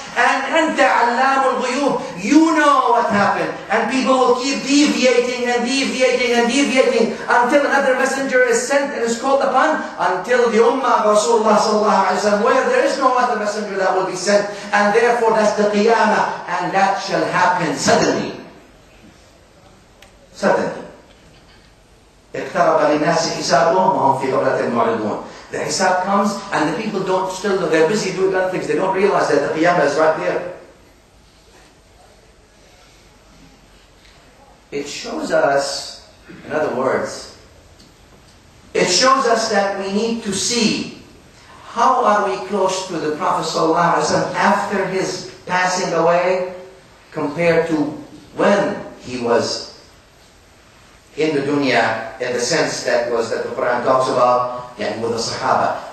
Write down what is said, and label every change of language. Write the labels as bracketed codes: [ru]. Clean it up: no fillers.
[en] and [ar] anta allamul ghuyub, [en] you know what happened, and people will keep deviating and deviating and deviating until another messenger is sent and is called upon, until the ummah of Rasulullah sallallahu alaihi wasallam, where there is no other messenger that will be sent, and therefore that's the qiyamah, and that shall happen suddenly. Suddenly. [ar] اقترب للناس حسابهم وهم في غفلة معرضون. [en] The hisab comes and the people don't still, they're busy doing other things. They don't realize that the qiyamah is right there. It shows us, in other words, it shows us that we need to see how are we close to the Prophet ﷺ after his passing away compared to when he was in the dunya, in the sense that the Quran talks about, and with the Sahaba.